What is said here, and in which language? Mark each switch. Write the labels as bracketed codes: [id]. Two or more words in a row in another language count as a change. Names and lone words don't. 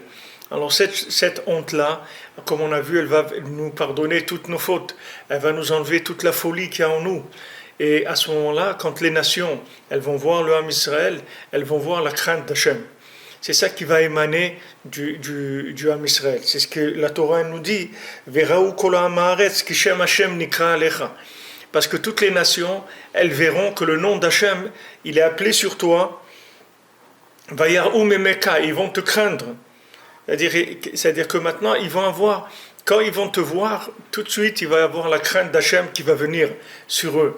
[fr] Alors cette honte-là, comme on a vu, elle va nous pardonner toutes nos fautes, elle va nous enlever toute la folie qu'il y a en nous. Et à ce moment-là, quand les nations, elles vont voir le [he] עם ישראל, [fr] elles vont voir la crainte d'Hachem. C'est ça qui va émaner du [he] עם ישראל. [fr] C'est ce que la Torah nous dit. [he] וראו כל הארץ כי שם השם נקרא עליך. [fr] Parce que toutes les nations, elles verront que le nom d'Hachem, il est appelé sur toi. [he] ויראו ממך, [fr] ils vont te craindre. C'est-à-dire que maintenant, ils vont avoir, quand ils vont te voir, tout de suite, il va y avoir la crainte d'Hachem qui va venir sur eux.